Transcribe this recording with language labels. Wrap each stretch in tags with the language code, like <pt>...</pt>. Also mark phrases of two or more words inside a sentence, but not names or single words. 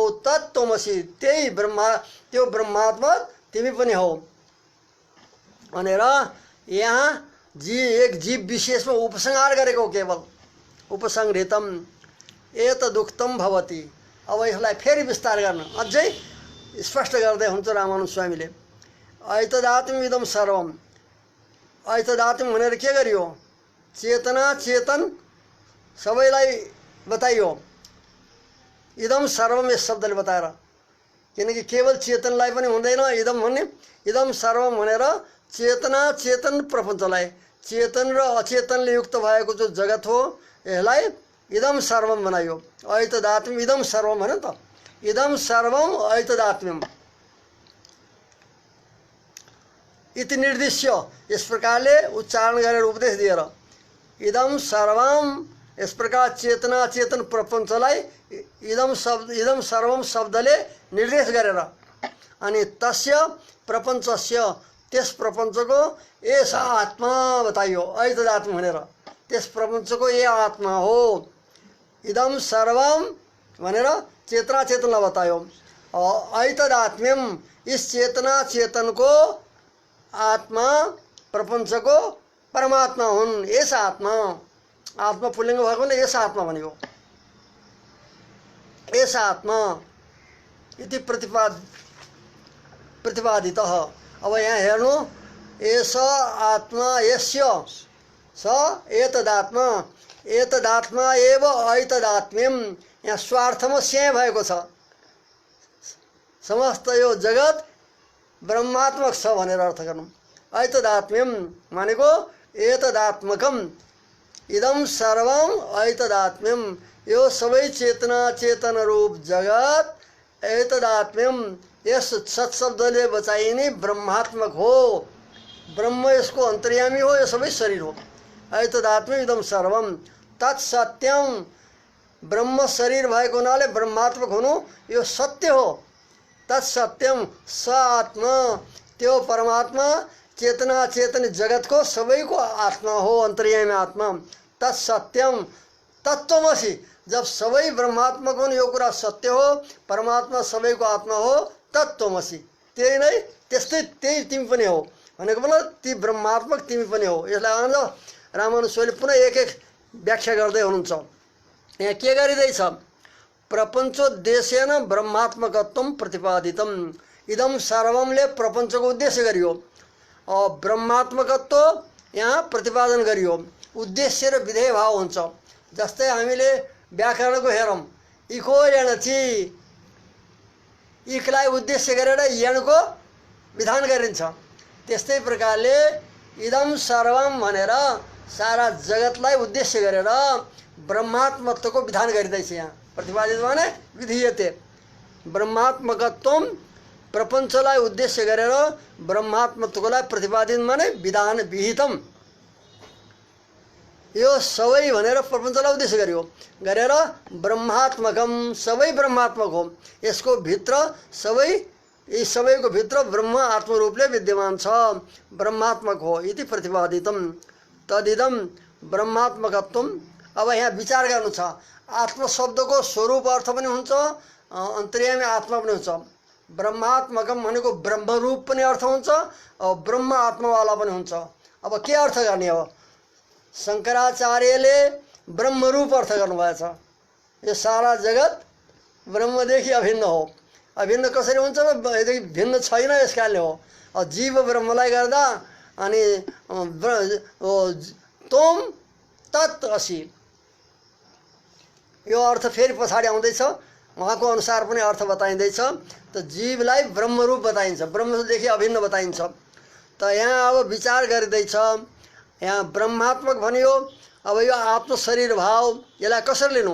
<ne>तत्त्वमसि, त्यही त्यो ब्रह्मात्मक तिमी पनि हौ भनेर यहाँ एक जीव विशेषमा उपसंहार गरेको, केवल</ne> <sa>उपसंहृतम एतदुक्तम भवति।</sa> <ne>अब यसलाई फेरि विस्तार गर्न अझै स्पष्ट गर्दै हुन्छ रामानुज स्वामीले।</ne> <sa>ऐतदात्म्यम् इदं सर्वम, ऐतदात्म्यम्</sa> <ne>भनेर के गरियो? चेतना चेतन सबैलाई बताइयो।</ne> <sa>इदम सर्वम</sa> <ne>यस शब्दले बताएर, किनकि केवल चेतनलाई पनि हुँदैन इदम भन्ने।</ne> <sa>इदम सर्वम</sa> <ne>भनेर चेतना चेतन प्रपञ्चलाई, चेतन र अचेतनले युक्त भएको जो जगत हो यसलाई</ne> <sa>इदम सर्वम</sa> <ne>बनाइयो।</ne> <sa>ऐतदात्म्यम् इदम सर्वम</sa> <ne>भने त,</ne> <sa>इदम सर्वम ऐतदात्म्यम् इति निर्दिश्य,</sa> <ne>यस प्रकारले उच्चारण गरेर उपदेश दिएर</ne> <sa>इदम सर्वम,</sa> <ne>यस प्रकार चेतना चेतन प्रपञ्चलाई</ne> <sa>इदम सर्वम</sa> <ne>शब्दले निर्देश गरेर, अनि</ne> <sa>तस्य प्रपञ्चस्य,</sa> <ne>त्यस प्रपञ्चको</ne> <sa>एषा आत्मा</sa> <ne>बताइयो। ऐतदात्म्य भनेर त्यस प्रपञ्चको ए आत्मा हो।</ne> <sa>इदम सर्वम</sa> <ne>भनेर चेतना चेतनलाई बतायो। ऐतदात्म्यम, इस चेतना चेतनको आत्मा प्रपञ्चको परमात्मा हुन्। यस आत्मा, आत्मा पुल्लिङ्ग भएको भने यस आत्मा भनेको।</ne> <sa>यस आत्मा इति प्रतिपादितः।</sa> <ne>अब यहाँ हेर्नु,</ne> <sa>एष आत्मा यस्य स एतदात्मा, एतदात्मा एव ऐतदात्म्यम्।</sa> <ne>यहाँ स्वार्थमा स्याही भएको छ। समस्त यो जगत ब्रह्मात्मक छ भनेर अर्थ गर्नु।</ne> <sa>ऐतदात्म्यम् भनेको एतदात्मकम्, इदम सर्वम ऐतदात्म्यम्,</sa> <ne>यो सबै चेतना चेतन रूप जगत ऐतदात्म्यम्, यस सत्शब्दले बचाइने ब्रह्मात्मक हो। ब्रह्म यसको अन्तर्यामी हो, यो सबै शरीर हो।</ne> <sa>ऐतदात्म्यम् इदम सर्वम तत्सत्यम,</sa> <ne>ब्रह्म शरीर भएको हुनाले ब्रह्मात्मक हुनु यो सत्य हो।</ne> <sa>तत्सत्यम, स आत्मा,</sa> <ne>त्यो परमात्मा चेतना चेतन जगतको सबैको आत्मा हो, अन्तर्यामी आत्मा।</ne> <sa>तत्सत्यम तत्त्वमसि,</sa> <ne>जब सबै ब्रह्मात्मक हुन् यो कुरा सत्य हो, परमात्मा सबैको आत्मा हो। तत्त्वमसि, त्यही नै, त्यस्तै त्यही तिमी पनि हो भनेको मतलब ती ब्रह्मात्मक तिमी पनि हो। यसलाई आनन्द रामानुज स्वामीले पुनः एक एक व्याख्या गर्दै हुनुहुन्छ। यहाँ के गरिँदैछ?</ne> <sa>प्रपञ्चोद्देश्येन ब्रह्मात्मकत्वं प्रतिपादितम्।</sa> <ne>इदम सर्वमले प्रपञ्चको उद्देश्य गरियो, ब्रह्मात्मकत्व यहाँ प्रतिपादन गरियो। उद्देश्य र विधेय भाव हुन्छ। जस्तै हामीले व्याकरणको हेरौँ,</ne> <sa>इको यणची,</sa> <ne>इकलाई उद्देश्य गरेर यणको विधान गरिन्छ। त्यस्तै प्रकारले</ne> <sa>इदम सर्वम</sa> <ne>भनेर सारा जगतलाई उद्देश्य गरेर ब्रह्मात्मत्वको विधान गरिँदैछ। यहाँ प्रतिपादित भने</ne> <sa>विधीयते, ब्रह्मात्मकत्वम</sa> <ne>प्रपञ्चलाई उद्देश्य गरेर ब्रह्मात्मत्वकोलाई प्रतिपादित माने विधान विहितम। यो सबै भनेर प्रपञ्चलाई उद्देश्य गर्यो गरेर ब्रह्मात्मकम सबै ब्रह्मात्मक हो, यसको भित्र सबै यी सबैको भित्र ब्रह्म आत्मरूपले विद्यमान छ, ब्रह्मात्मक हो</ne> <sa>इति प्रतिपादितम तदिदम ब्रह्मात्मकत्वम।</sa> <ne>अब यहाँ विचार गर्नु छ, आत्म शब्दको स्वरूप अर्थ पनि हुन्छ, अन्तर्यामी आत्मा पनि हुन्छ। ब्रह्मात्मकम भनेको ब्रह्मरूप पनि अर्थ हुन्छ, अब ब्रह्म आत्मावाला पनि हुन्छ। अब के अर्थ गर्ने हो? शङ्कराचार्यले ब्रह्मरूप अर्थ गर्नुभएछ। यो सारा जगत ब्रह्मदेखि अभिन्न हो। अभिन्न कसरी हुन्छ? यदि भिन्न छैन यस कारणले हो। जीव ब्रह्मलाई गर्दा अनि</ne> <sa>तोम तत् असि</sa> <ne>यो अर्थ फेरि पछाडि आउँदैछ, उहाँको अनुसार पनि अर्थ बताइँदैछ। त जीवलाई ब्रह्मरूप बताइन्छ, ब्रह्मदेखि अभिन्न बताइन्छ। त यहाँ अब विचार गरिँदैछ, यहाँ ब्रह्मात्मक भनियो। अब यो आत्म शरीर भाव यसलाई कसरी लिनु?</ne>